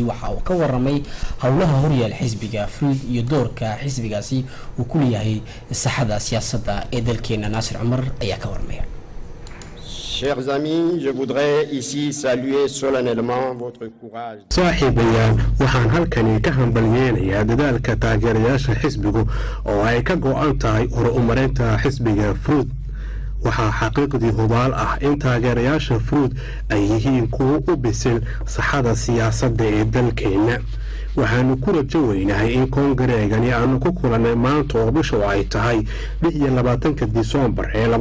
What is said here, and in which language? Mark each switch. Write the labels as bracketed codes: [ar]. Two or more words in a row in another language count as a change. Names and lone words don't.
[so] waxa uu ka waramay howlaha horyaal xisbiga FUD iyo doorka xisbigaasi uu ku leeyahay saxada siyaasadda ee dalkeena Naasir Umar ayaa ka warmay [fr] Chers amis, je voudrais ici saluer solennellement votre courage. [so] saaxiibayaal waxaan halkani ka hambalyeeynaa dadaalka taageerayaasha xisbigu oo ay ka go'an tahay horumarinta xisbiga FUD waxaa xaqiiqdii hubaal ah in taageerayaasha FUD ay yihiin kuwo u bisil saxada siyaasadda ee dalkeena waxaanu ku rajo weynahay in kongareegani aanu ku kulannay maanta oo bisha ay tahay 26 Diseembar ee